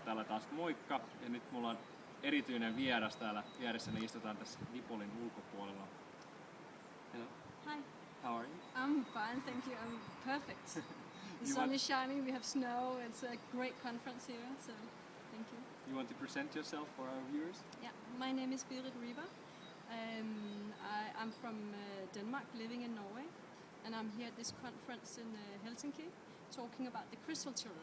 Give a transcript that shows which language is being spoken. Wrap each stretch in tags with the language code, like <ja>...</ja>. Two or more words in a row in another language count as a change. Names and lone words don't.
<fi>taas moikka, ja nyt mulla on erityinen vieras täällä vieressäni, istutaan tässä Dipolin ulkopuolella.</fi> <en>Hello. Hi. How are you? I'm fine, thank you. I'm perfect. The sun is shining, we have snow, it's a great conference here, so thank you. You want to present yourself for our viewers? Yeah, my name is Berit Reaver. I'm from Denmark, living in Norway, and I'm here at this conference in Helsinki, talking about the crystal children.</en>